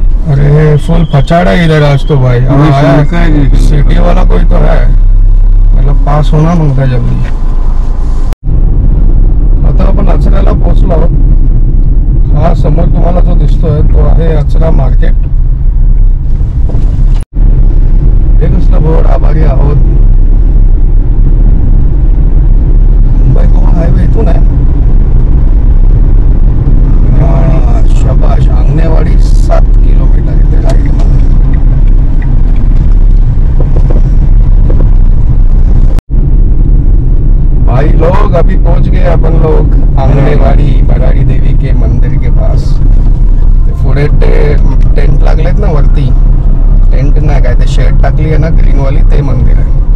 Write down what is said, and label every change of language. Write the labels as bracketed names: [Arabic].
[Hindi] अरे फुल फचाड़ा इधर आज तो भाई. सिटी वाला कोई तो है, मतलब पास होना मांगता जल्दी. [Marathi] आता आपण अचऱ्याला पोहोचलो आहोत. हा समोर तुम्हाला जो दिसतोय तो आहे अचरा मार्केट. हे कसलं बोर्ड, आभारी आहोत. मुंबई गोवा हायवे इथून आहे. शाबाश, आंगणेवाडी 7 किलोमीटर इथे राईट. [Hindi] भाई लोग अभी पहुंच गए अपन लोग आंगणेवाडी बराड़ी देवी के मंदिर के पास. [Marathi] पुढे टेंट लागलेत ना वरती. टेंट नाही काय, ते शेड टाकली आहे ना ग्रीन वाली, ते मंदिर आहे.